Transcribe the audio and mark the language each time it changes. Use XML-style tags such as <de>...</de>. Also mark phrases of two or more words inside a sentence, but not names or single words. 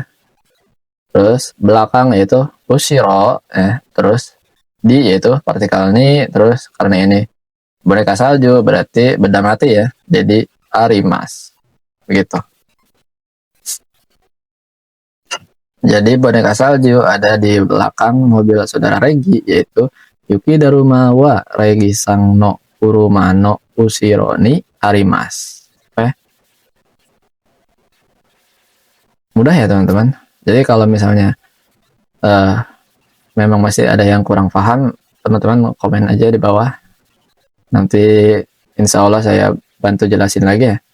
<id>Terus belakang yaitu ushiro, terus di yaitu partikel ni, terus karena ini boneka salju berarti benda mati ya, jadi arimas begitu. Jadi boneka salju ada di belakang mobil saudara Regi yaitu</id> <ja>雪だるま は レギさん の 車 の 後ろ に あります.</ja> <id>Oke. Mudah ya teman-teman. Jadi kalau misalnya memang masih ada yang kurang paham, teman-teman komen aja di bawah. Nanti insya Allah saya bantu jelasin lagi ya.</id>